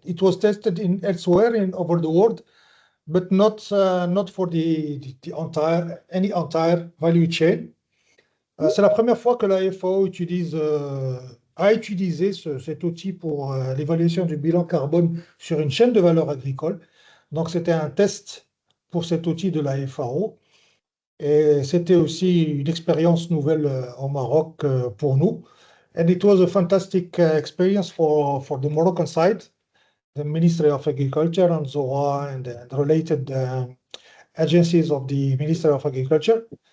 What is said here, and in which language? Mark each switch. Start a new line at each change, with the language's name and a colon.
English: It was tested elsewhere over the world, but not for the entire value chain.
French: C'est la première fois que la FAO a utilisé cet outil pour l'évaluation du bilan carbone sur une chaîne de valeur agricole. Donc, c'était un test pour cet outil de la FAO. Et c'était aussi une expérience nouvelle au Maroc pour nous.
English: And it was a fantastic experience for the Moroccan side, the Ministry of Agriculture and ZOA and the related agencies of the Ministry of Agriculture.